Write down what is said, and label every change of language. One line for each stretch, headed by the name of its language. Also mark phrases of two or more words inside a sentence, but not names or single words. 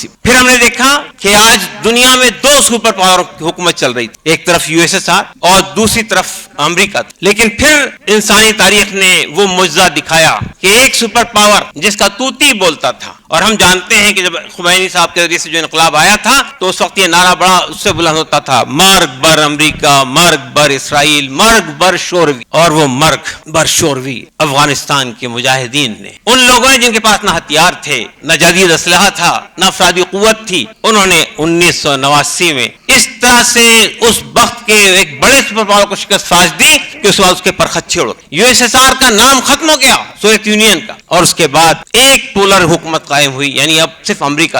Urdu: پھر ہم نے دیکھا کہ آج دنیا میں دو
English: super power
Urdu: کی حکومت چل رہی تھی, ایک طرف USSR اور دوسری طرف امریکہ. لیکن پھر انسانی تاریخ نے وہ معجزہ دکھایا کہ ایک
English: super power
Urdu: جس کا توتی بولتا تھا, اور ہم جانتے ہیں کہ جب خمینی صاحب کے ذریعے سے جو انقلاب آیا تھا تو اس وقت یہ نعرہ بڑا اس سے بلند ہوتا تھا,
Persian: مرگ بر امریکہ, مرگ بر اسرائیل, مرگ بر شوروی.
Urdu: اور وہ
Persian: مرگ بر شوروی
Urdu: افغانستان کے مجاہدین نے, ان لوگوں نے جن کے پاس نہ ہتھیار تھے, نہ جدید اسلحہ تھا, نہ افرادی قوت تھی, انہوں نے 1989 میں اس طرح سے اس وقت کے ایک بڑے
English: super power
Urdu: کو شکست فاش دی کہ اس وقت اس کے پرخچے اڑ گئے. USSR کا نام ختم ہو گیا, سوویت یونین کا, اور اس کے بعد ایک پولر حکومت قائم ہوئی, یعنی اب صرف امریکہ.